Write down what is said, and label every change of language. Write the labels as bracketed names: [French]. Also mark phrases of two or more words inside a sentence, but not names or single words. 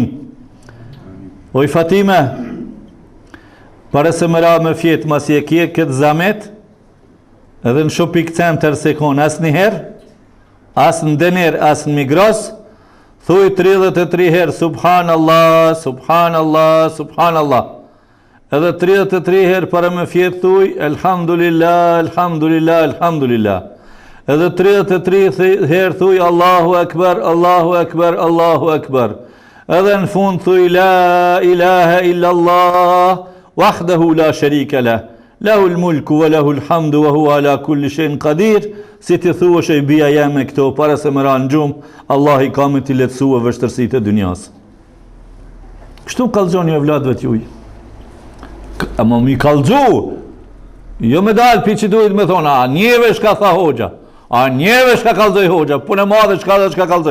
[Albanian] Oj Fatime, pare se më ra me fjetë mas je kje këtë zamet, edhe në [English] shopik center [Albanian] se konë asë njëherë, asë në dener, asë në Migros, thuj 33 herë, [Arabic] سبحان الله سبحان الله سبحان الله. [Albanian] Edhe 33 herë para me fjetë thuj, [Arabic] الحمد لله الحمد لله الحمد لله. [Albanian] Edhe 33 herë thuj, [Arabic] الله أكبر الله أكبر الله أكبر. [Albanian] Edhe në fund thuj, [Arabic] لا إله إلا الله وحده لا شريك له له الملك وله الحمد وهو على كل شيء قدير. [Albanian] Si ti thua që i bia jeme këto, para se më ranë gjumë, Allah i ka me t'i letësua vështërsit e dynjas. Kështu kalzoni e vladve t'juj. Ama mi kalzu, jo me dalë pi që duhet me thonë, a njeve shka tha hoxha, a njeve shka kalzoj hoxha, punë e madhe shka dhe shka kalzoj.